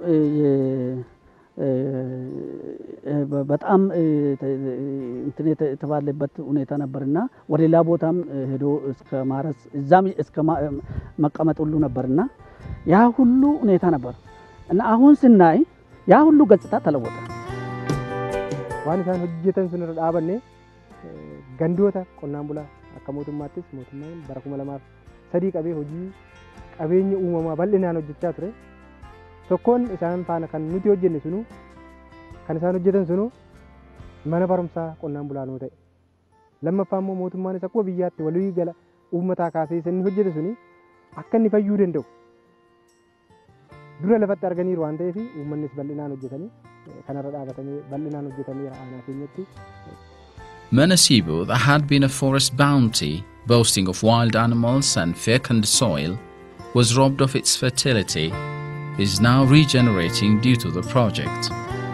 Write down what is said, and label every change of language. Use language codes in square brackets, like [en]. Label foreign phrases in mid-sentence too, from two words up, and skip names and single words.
[am] በጣም እንትን የተባለበት ሁኔታ ነበርና ወደላ ቦታም ሄዶ እስከ ማረስ እዛም እስከ መቀመጥ ሁሉ ነበርና ያ ሁሉ ሁኔታ ነበር እና አሁን ስናይ ያ ሁሉ ገጽታ ተለወጠ ዋንሳን ህጅተን ስንረዳበኔ [om] gandoota qonnaan bulaa akka mootummaattis mootummaan bara 2003 qabee hojii qabeenya uumamaa bal'inaan hojjechaa ture. Tokkoon isaan faana kan nuti hojjenne sunu kan isaan hojjetan sunu mana barumsaa qonnaan bulaanoo ta'e. Lammaffaa immoo mootummaanis akkuma biyyaatti walii gala uummataa kaasee inni hojjete suni akka inni fayyuu danda'u. Dura lafatti arganiiru waan ta'eef uummannis bal'inaan hojjetanii kanarra dhaabatanii bal'inaan hojjetanii aanaa keenyatti. Manasibu, [en] that had been a forest bounty, boasting of wild animals and fecund soil, was robbed of its fertility, is now regenerating due to the project.